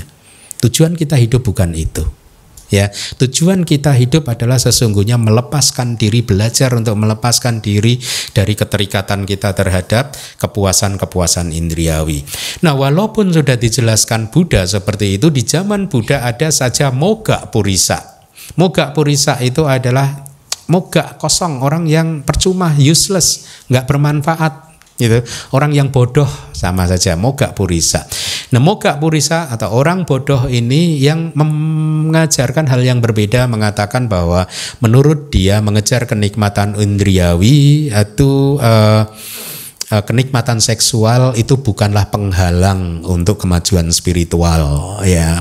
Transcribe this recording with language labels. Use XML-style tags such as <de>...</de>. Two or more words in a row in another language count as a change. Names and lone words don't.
<id>Tujuan kita hidup bukan itu. Ya, tujuan kita hidup adalah sesungguhnya melepaskan diri, belajar untuk melepaskan diri dari keterikatan kita terhadap kepuasan-kepuasan indriawi. Nah, walaupun sudah dijelaskan Buddha seperti itu, di zaman Buddha ada saja</id> <pi>mogak purisa. Mogak purisa</pi> <id>itu adalah mogak kosong, orang yang percuma, useless, nggak bermanfaat. Gitu. Orang yang bodoh sama saja</id> <pi>mogak purisa.</pi> <id>Nah,</id> <pi>mogak purisa</pi> <id>atau orang bodoh ini yang mengajarkan hal yang berbeda, mengatakan bahwa menurut dia mengejar kenikmatan indriawi itu kenikmatan seksual itu bukanlah penghalang untuk kemajuan spiritual, ya.</id>